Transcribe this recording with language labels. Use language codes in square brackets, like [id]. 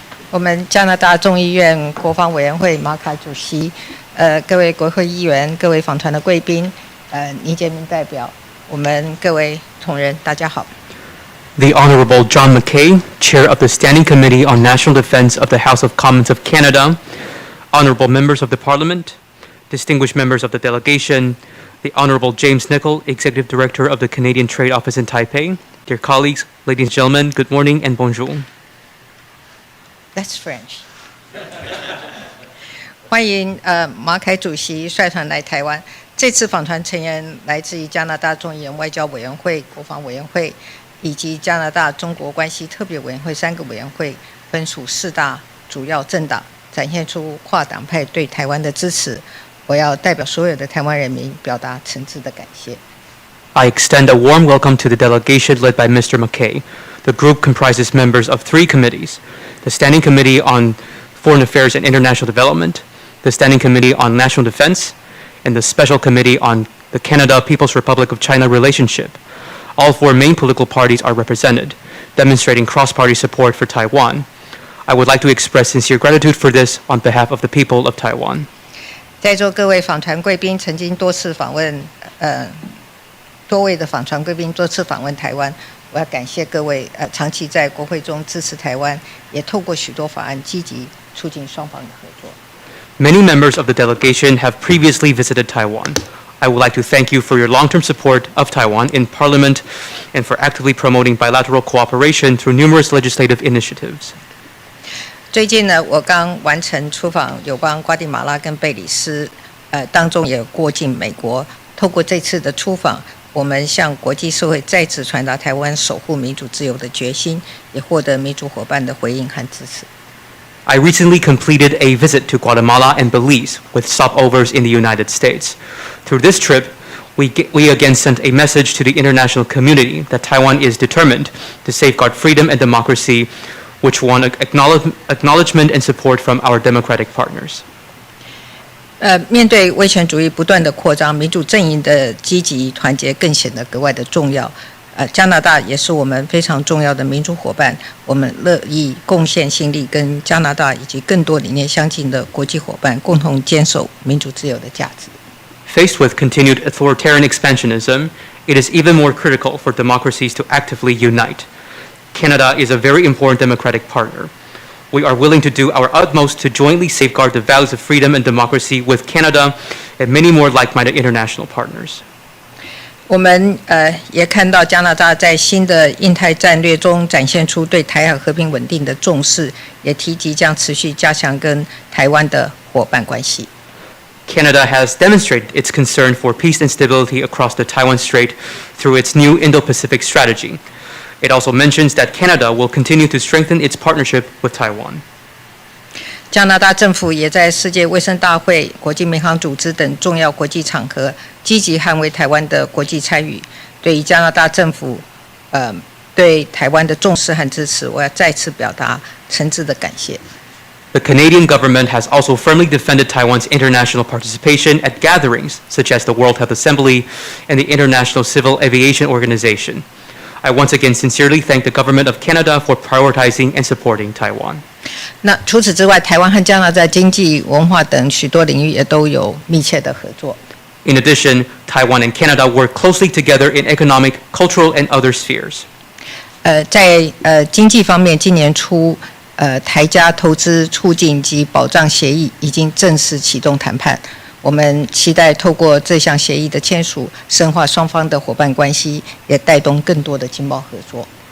[zh] 我们加拿大众议院国防委员会马凯主席，各位国会议员，各位访团的贵宾，倪杰明代表，我们各位同仁，大家好。 [en] The Honourable John Mackay, Chair of the Standing Committee on National Defence of the House of Commons of Canada, Honourable Members of the Parliament, distinguished members of the delegation, the Honourable James Nichol, Executive Director of the Canadian Trade Office in Taipei, dear colleagues, ladies and gentlemen, good morning and bonjour. That's French. [zh] 欢迎马凯主席率团来台湾。这次访团成员来自于加拿大众议院外交委员会、国防委员会以及加拿大中国关系特别委员会3个委员会，分属4大主要政党，展现出跨党派对台湾的支持。我要代表所有的台湾人民表达诚挚的感谢。 [en] I extend a warm welcome to the delegation led by Mr. Mackay. The group comprises members of 3 committees: the Standing Committee on Foreign Affairs and International Development, the Standing Committee on National Defense, and the Special Committee on the Canada People's Republic of China relationship. All 4 main political parties are represented, demonstrating cross-party support for Taiwan. I would like to express sincere gratitude for this on behalf of the people of Taiwan. [zh] 在座各位访团贵宾曾经多位的访团贵宾多次访问台湾，我要感谢各位长期在国会中支持台湾，也透过许多法案积极促进双方的合作。 [en] Many members of the delegation have previously visited Taiwan. I would like to thank you for your long-term support of Taiwan in Parliament and for actively promoting bilateral cooperation through numerous legislative initiatives. [zh] 最近呢，我刚完成出访有关瓜地马拉跟贝里斯，当中也过境美国。透过这次的出访，我们向国际社会再次传达台湾守护民主自由的决心，也获得民主伙伴的回应和支持。 [en] I recently completed a visit to Guatemala and Belize with stopovers in the United States. Through this trip, we again sent a message to the international community that Taiwan is determined to safeguard freedom and democracy, which won acknowledgement and support from our democratic partners. [zh] 面对威权主义不断的扩张，民主阵营的积极团结更显得格外的重要。加拿大也是我们非常重要的民主伙伴，我们乐意贡献心力，跟加拿大以及更多理念相近的国际伙伴共同坚守民主自由的价值。 [en] Faced with continued authoritarian expansionism, it is even more critical for democracies to actively unite. Canada is a very important democratic partner. We are willing to do our utmost to jointly safeguard the values of freedom and democracy with Canada and many more like-minded international partners. [zh] 我们也看到加拿大在新的印太战略中展现出对台海和平稳定的重视，也提及将持续加强跟台湾的伙伴关系。 [en] Canada has demonstrated its concern for peace and stability across the Taiwan Strait through its new Indo-Pacific strategy. It also mentions that Canada will continue to strengthen its partnership with Taiwan. [zh] 加拿大政府也在世界卫生大会、国际民航组织等重要国际场合积极捍卫台湾的国际参与。对于加拿大政府对台湾的重视和支持，我要再次表达诚挚的感谢。 [en] The Canadian government has also firmly defended Taiwan's international participation at gatherings such as the World Health Assembly and the International Civil Aviation Organization. I once again sincerely thank the government of Canada for prioritizing and supporting Taiwan. [zh] 那除此之外，台湾和加拿大经济、文化等许多领域也都有密切的合作。 [en] In addition, Taiwan and Canada work closely together in economic, cultural, and other spheres. [zh] 在经济方面，今年初台加投资促进及保障协议已经正式启动谈判。我们期待透过这项协议的签署，深化双方的伙伴关系，也带动更多的经贸合作。